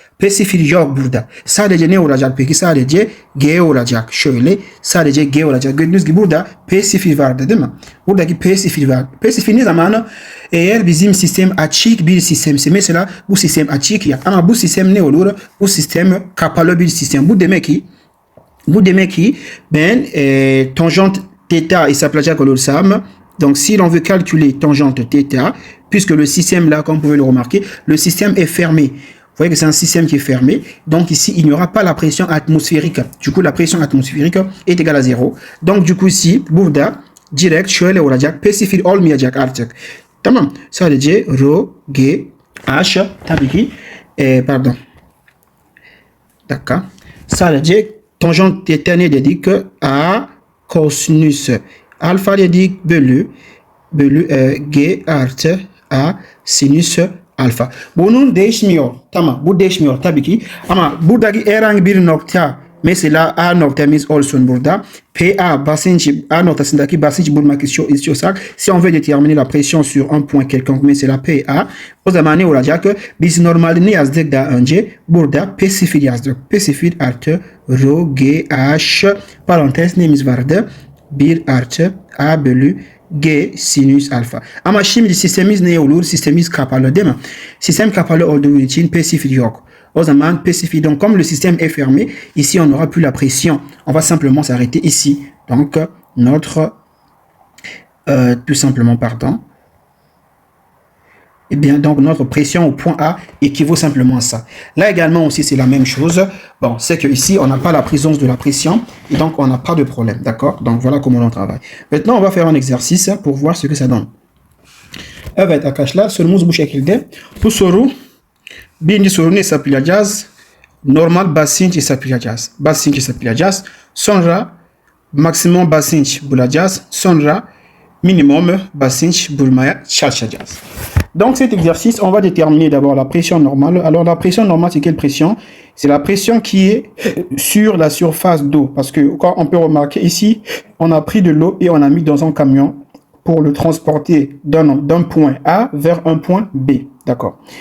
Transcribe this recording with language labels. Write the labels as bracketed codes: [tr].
[tr] P sıfır yok burada. Sadece ne olacak peki? Sadece G olacak. Şöyle sadece G olacak. Gördüğünüz gibi burada P sıfır vardı değil mi? Buradaki P sıfır var. P sıfır ne zaman? Eğer bizim sistem açık bir sistemse mesela bu sistem açık ya ama bu sistem ne olur? Bu sistem kapalı bir sistem. Bu demek ki ben tangente theta hesaplayacak olursam [fr] donc si l'on veut calculer tangente theta puisque le système là comme vous pouvez le remarquer le système est fermé. Vous voyez que c'est un système qui est fermé. Donc ici, il n'y aura pas la pression atmosphérique. Du coup, la pression atmosphérique est égale à 0. Donc du coup ici, [tr] burada direkt şöyle olacak. P sıfır olmayacak artık. Tamam. Sadece rho, G, H tabii ki pardon. Dakika. Sadece tangent theta ne dedik? A kosinüs alfa dedik bölü G artı A sinüs alfa. Bunun değişmiyor. Tamam. Bu değişmiyor tabii ki. Ama buradaki herhangi bir nokta mesela A noktamız olsun burada. PA basınç A noktasındaki basınç bulmak istiyorsak [fr] si on veut déterminer la pression sur un point quelconque [tr] mesela PA o zaman ne olacak? Biz normalde ne yazdık daha önce? Burada P0 yazdık. P0 artı rho GH parantez neyimiz vardı? 1 artı A bölü G sinüs alfa. Ama şimdi sistemimiz ne olur? Sistemimiz kapalı değil mi? Sistem kapalı olduğu için P0 yok. O zaman P0, [fr] donc comme le système est fermé, ici on n'aura plus la pression. On va simplement s'arrêter ici. Donc notre tout simplement pardon. Et bien, donc, notre pression au point A équivaut simplement à ça. Là également aussi, c'est la même chose. Bon, c'est que ici, on n'a pas la présence de la pression, et donc on n'a pas de problème, d'accord? Donc, voilà comment on travaille. Maintenant, on va faire un exercice pour voir ce que ça donne. [tr] Evet arkadaşlar, sorumuz bu şekilde. Bu soru, birinci sorunu hesaplayacağız. Normal basınç hesaplayacağız. Basınç hesaplayacağız. Sonra maksimum basınç bulacağız. Sonra minimum basınç bulmaya çalışacağız. [fr] Donc cet exercice, on va déterminer d'abord la pression normale. Alors la pression normale, c'est quelle pression? C'est la pression qui est sur la surface d'eau. Parce que quand on peut remarquer ici, on a pris de l'eau et on a mis dans un camion pour le transporter d'un point A vers un point B. D'accord.